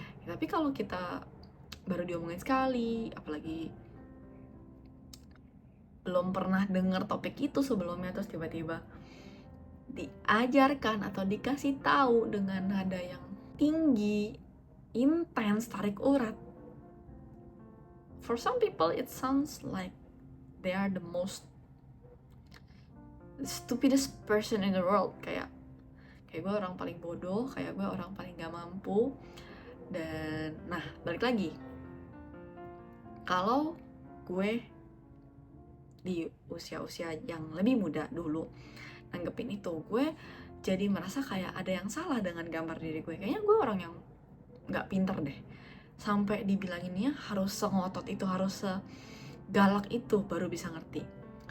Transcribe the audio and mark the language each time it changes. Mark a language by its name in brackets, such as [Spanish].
[Indonesian] Ya, tapi kalau kita baru diomongin sekali, apalagi belum pernah denger topik itu sebelumnya, terus tiba-tiba diajarkan atau dikasih tahu dengan nada yang tinggi, intens, tarik urat. [English] For some people it sounds like they are the most stupidest person in the world, [Indonesian] kayak gue orang paling bodoh, kayak gue orang paling gak mampu. Dan nah balik lagi, kalau gue di usia-usia yang lebih muda dulu nanggepin itu, gue jadi merasa kayak ada yang salah dengan gambar diri gue. Kayaknya gue orang yang gak pinter deh, sampai dibilanginnya harus sengotot itu, harus segalak itu baru bisa ngerti.